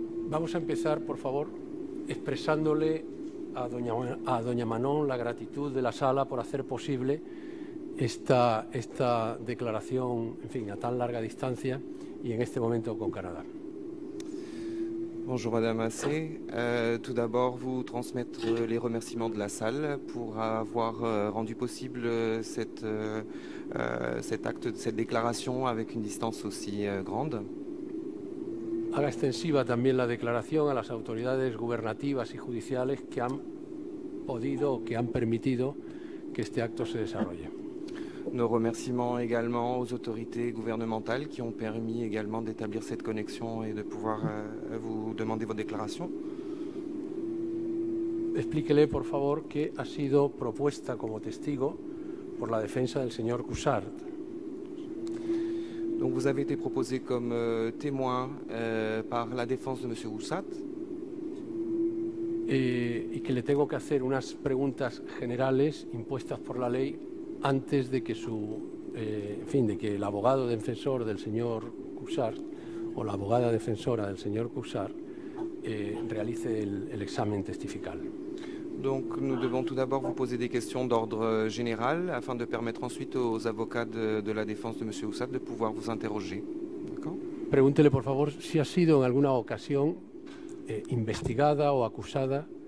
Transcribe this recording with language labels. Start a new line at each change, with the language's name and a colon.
Spanish: Vamos a empezar, por favor, expresándole a doña Manon la gratitud de la sala por hacer posible esta declaración, en fin, a tan larga distancia y en este momento con Canadá.
French: Bonjour Madame Massé. Tout d'abord, vous transmettre les remerciements de la salle pour avoir rendu possible cet acte, cette déclaration avec une distance aussi grande.
Spanish: Haga extensiva también la declaración a las autoridades gubernativas y judiciales que han podido o que han permitido que este acto se desarrolle.
French: Nos remerciements également aux autorités gouvernementales qui ont permis également d'établir cette connexion et de pouvoir vous demander vos déclarations.
Spanish: Explíquele, por favor, que ha sido propuesta como testigo por la defensa del señor Cuixart.
French: Donc vous avez été proposé comme témoin par la défense de M. Cuixart.
Spanish: Y que le tengo que hacer unas preguntas generales impuestas por la ley antes de que de que el abogado defensor del señor Cuixart o la abogada defensora del señor Cuixart realice el examen testifical.
French: Donc nous devons tout d'abord vous poser des questions d'ordre général afin de permettre ensuite aux avocats de la défense de M. Cuixart de pouvoir vous interroger. D'accord ?
Spanish: Pregúntele, por favor, si ha sido en alguna ocasión investigada o acusada.